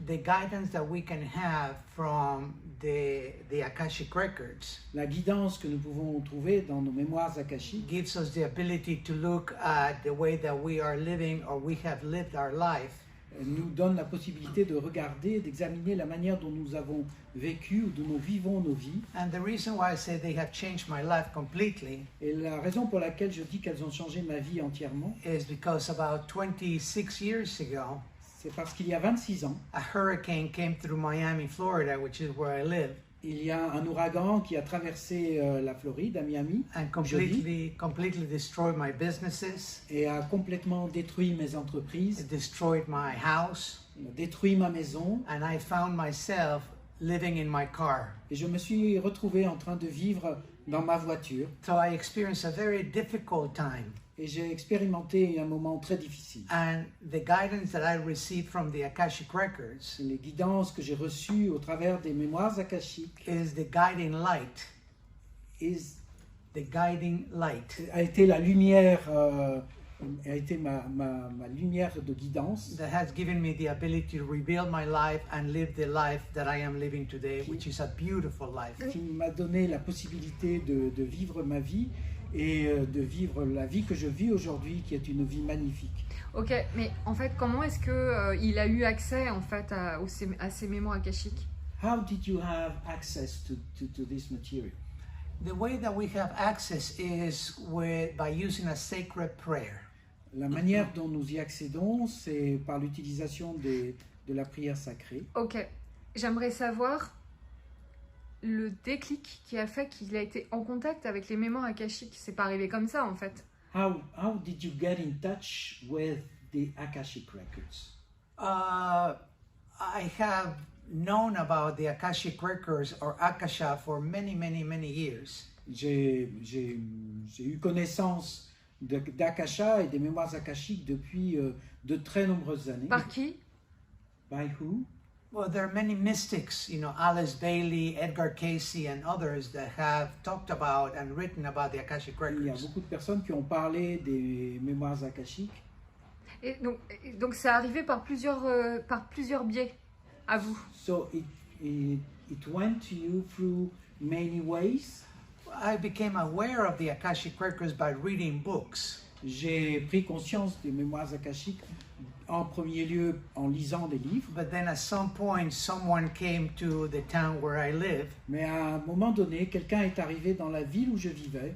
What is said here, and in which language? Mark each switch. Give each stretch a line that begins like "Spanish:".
English: The guidance that we can have from the Akashic records
French: La guidance que nous pouvons trouver dans nos mémoires akashiques
English: gives us the ability to look at the way that we are living or we have lived our life
French: nous donne la possibilité de regarder, d'examiner la manière dont nous avons vécu ou dont nous vivons nos vies.
English: And the reason why I say they have changed my life completely
French: Et la raison pour laquelle je dis qu'elles ont changé ma vie entièrement,
English: is because about 26 years ago,
French: c'est parce qu'il y a 26 ans,
English: a hurricane came through Miami, Florida, which is where I live,
French: il y a un ouragan qui a traversé la Floride, à Miami,
English: and
French: où je vis,
English: completely destroyed my businesses.
French: et a complètement détruit mes entreprises,
English: It destroyed my house,
French: détruit ma maison,
English: and I found myself living in my car.
French: et je me suis retrouvé en train de vivre dans ma voiture,
English: So I experienced a very difficult time.
French: et j'ai expérimenté un moment très difficile.
English: And the guidance that I received from the Akashic Records
French: Les guidances que j'ai reçues au travers des mémoires akashiques
English: is the guiding light. The guiding light
French: a été la lumière, a été ma lumière de guidance
English: that has given me the ability to rebuild my life and live the life that I am living today, which is a beautiful life.
French: qui m'a donné la possibilité de vivre ma vie et de vivre la vie que je vis aujourd'hui, qui est une vie magnifique. Ok, mais en fait, comment est-ce que il a eu accès en fait à ces mémoires akashiques?
English: How did you have access to this material? The way that we have access is by using a sacred prayer.
French: La manière dont nous y accédons, c'est par l'utilisation de la prière sacrée. Ok, j'aimerais savoir le déclic qui a fait qu'il a été en contact avec les mémoires akashiques. C'est pas arrivé comme ça en fait.
English: How did you get in touch with the Akashic records? I have known about the Akashic Records or Akasha for many, many, many years.
French: J'ai eu connaissance d'Akasha et des mémoires akashiques depuis de très nombreuses années. Par qui?
English: By who? Well, there are many mystics, Alice Bailey, Edgar Cayce, and others that have talked about and written about the Akashic
French: Il y a
English: Records.
French: beaucoup de personnes qui ont parlé des mémoires akashiques. Et donc c'est arrivé par plusieurs biais à vous.
English: So it went to you through many ways. I became aware of the Akashic Records by reading books.
French: J'ai pris conscience des mémoires akashiques en premier lieu en lisant des livres.
English: But then at some point, someone came to the town where I live
French: Mais à un moment donné, quelqu'un est arrivé dans la ville où je vivais